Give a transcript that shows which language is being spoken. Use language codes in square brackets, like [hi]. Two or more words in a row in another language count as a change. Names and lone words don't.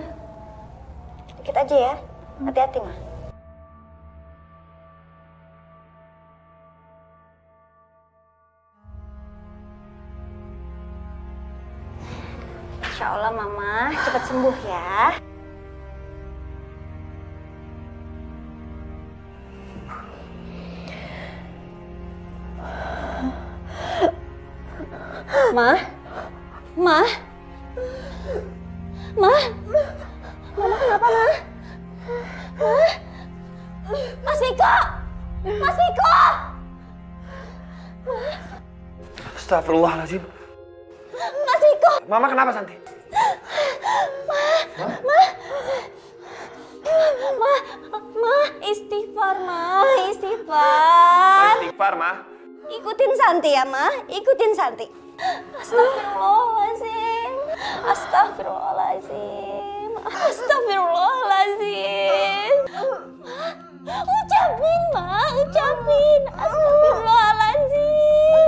[id] Dikit aja ya. Hati-hati, Ma. [ar] إن شاء الله, Mama. [id] Cepat sembuh ya. Ma? Ma? Ma? Mama kenapa, Ma? Ma? Mas Viko! Mas Viko! [ar] أستغفر الله العظيم. [id] Mas Viko! Mama kenapa, Santi? Ma, istighfar, Ma, istighfar. Istighfar, Ma. Ikutin Santi ya, Ma. Ikutin Santi. [ar] أستغفر الله العظيم. أستغفر الله العظيم. أستغفر الله العظيم. [id] Ucapin, Ma. Ucapin. [ar] أستغفر الله العظيم.